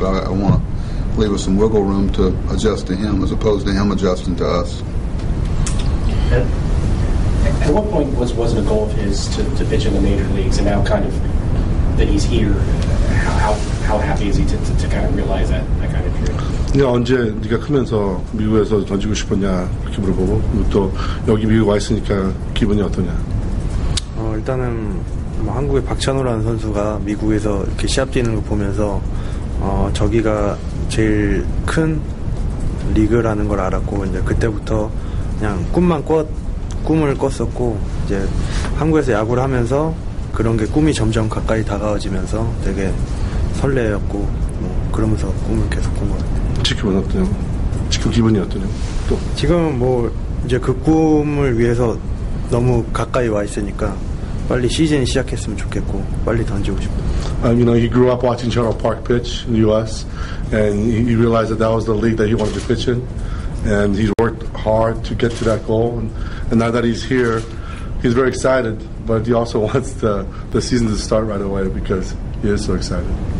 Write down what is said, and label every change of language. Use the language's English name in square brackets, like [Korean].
[English] But I want to leave us some wiggle room to adjust to him as opposed to him adjusting to us. At what point wasn't a goal of his to pitch in the major leagues, and now kind of that he's here, how happy is he to kind of realize that kind of dream? [Korean] 언제 네가 크면서 미국에서 던지고 싶었냐 그렇게 물어보고 또 여기 미국 와 있으니까 기분이 어떠냐? 일단은 한국의 박찬호라는 선수가 미국에서 이렇게 시합 뛰는 거 보면서 저기가 제일 큰 리그라는 걸 알았고 이제 그때부터 그냥 꿈을 꿨었고 이제 한국에서 야구를 하면서 그런 게 꿈이 점점 가까이 다가와지면서 되게 설레었고 그러면서 꿈을 계속 꾼 것 같아요. 지금은 어떠냐고? 지금 기분이 어떠냐고? 또 지금은 이제 그 꿈을 위해서 너무 가까이 와 있으니까 빨리 시즌 시작했으면 좋겠고 빨리 던지고 싶어요. [English] He grew up watching General Park pitch in the U.S. and he realized that was the league that he wanted to pitch in, and he's worked hard to get to that goal. And now that he's here, he's very excited, but he also wants the season to start right away because he is so excited.